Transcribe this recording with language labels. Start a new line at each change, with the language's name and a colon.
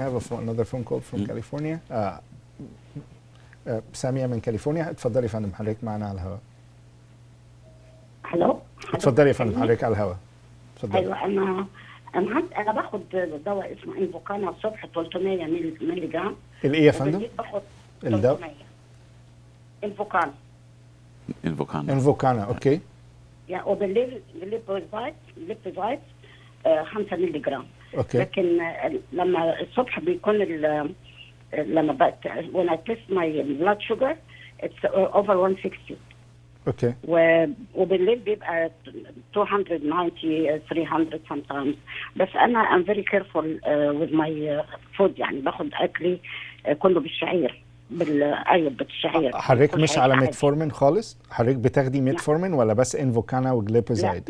English: I have another phone call from California.
Arabic: سامية من كاليفورنيا، اتفضلي يا فندم، حضرتك معانا على الهواء. الو، اتفضلي يا فندم، حضرتك على الهواء. اتفضلي. ايوه، انا باخد دواء اسمه انفوكانا الصبح 300 مللي جرام. الايه يا فندم؟ باخد الدواء انفوكانا. انفوكانا، اوكي. يعني وبالليل ليبوزايت 5 مللي جرام. اوكي. لكن لما الصبح بيكون لما بقت
English: when I test my blood sugar it's over 160.
Arabic: اوكي. وبالليل بيبقى 290 300
English: sometimes.
Arabic: بس انا
English: I'm very careful with my food،
Arabic: يعني باخد اكلي كله بالشعير، بالشعير. حضرتك مش على ميتفورمين خالص؟ حضرتك بتاخدي ميتفورمين ولا بس انفوكانا وجليبوزايد؟